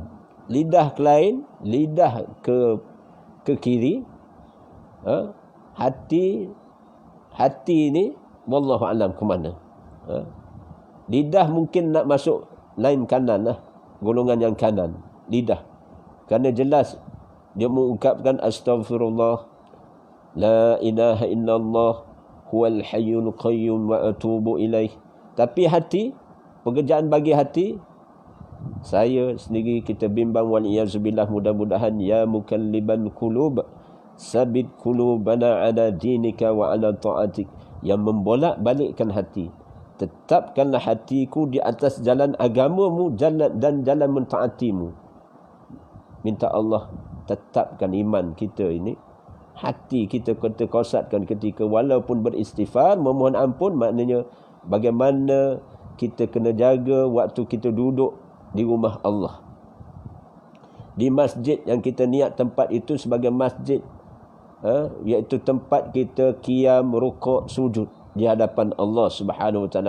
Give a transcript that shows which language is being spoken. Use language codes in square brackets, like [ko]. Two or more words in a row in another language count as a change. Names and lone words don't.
[ms] Lidah kelain, lidah ke kiri. Hati ni [ar] والله أعلم [ms] ke mana. Lidah mungkin nak masuk lain kanan lah, golongan yang kanan, lidah. Kerana jelas dia mengucapkan [ar] أستغفر الله لا إله إلا الله هو الحي القيوم وأتوب إليه. [ms] Tapi hati, pekerjaan bagi hati, saya sendiri kita bimbang waliyazubillah, mudah-mudahan [ar] يا مقلب القلوب ثبت قلوبنا على دينك وعلى طاعتك. [ms] Yang membolak-balikkan hati, tetapkanlah hatiku di atas jalan agamamu dan jalan mentaatimu. Minta Allah tetapkan iman kita ini, hati kita terkosatkan ketika walaupun beristighfar, memohon ampun. Maknanya bagaimana kita kena jaga waktu kita duduk di rumah Allah, di masjid yang kita niat tempat itu sebagai masjid, iaitu tempat kita qiyam, rukuk, sujud di hadapan Allah [ar] سبحانه وتعالى.